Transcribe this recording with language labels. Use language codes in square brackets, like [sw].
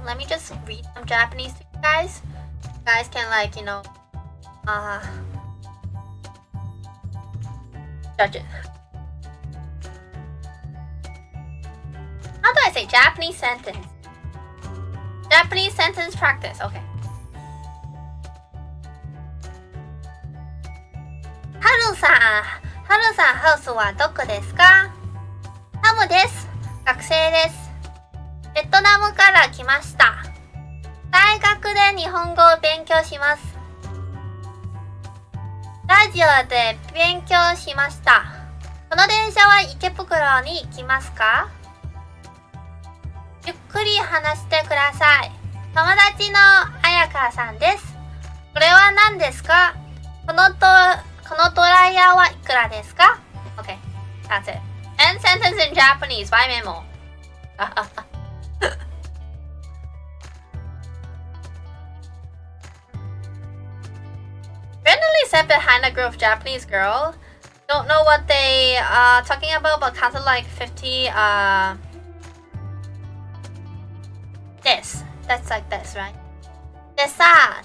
[en] Let me just read some Japanese to you guys. You guys can like, you know, judge it. How do I say Japanese sentence? Japanese sentence practice. Okay. [ja] Haru-san,ハウスはどこですか？ハムです。学生です。ベトナムから来ました。大学で日本語を勉強します。ラジオで勉強しました。この電車は池袋に行きますか？ゆっくり話してください。友達の彩香さんです。これは何ですか？このドライヤーはいくらですか？ [en] Okay, that's it. End sentence in Japanese by Memo. Randomly sat behind a group of Japanese girl. Don't know what they are talking about, but counted like 50 this. That's like this, right? Desa.